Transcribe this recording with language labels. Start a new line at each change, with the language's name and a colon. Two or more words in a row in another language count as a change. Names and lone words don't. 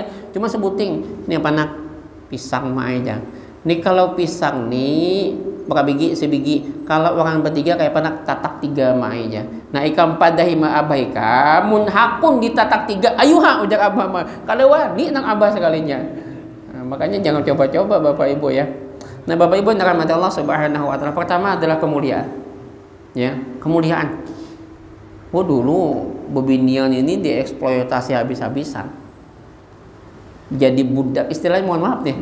Banjar: Cuma sebuting. Ini apa nak? Pisang ma aja.
Indonesian: Nih kalau pisang nih berapa biji? Sebiji. Kalau orang bertiga kayak apa nak?
Banjar: Tatak 3 ma aja. Nah ikam padahi ma abah ikam. Mun hakun ditatak 3. Ayo ha ujar abah ma. Kalau wani nang abah sekalinya.
Indonesian: Nah, makanya jangan coba-coba bapak ibu ya. Nah bapak ibu yang dirahmati Allah
Arabic: Subhanahu wa taala.
Indonesian: Pertama adalah kemuliaan. Ya, kemuliaan. Oh dulu bebinian ini dieksploitasi habis-habisan. Jadi budak, istilahnya mohon maaf nih.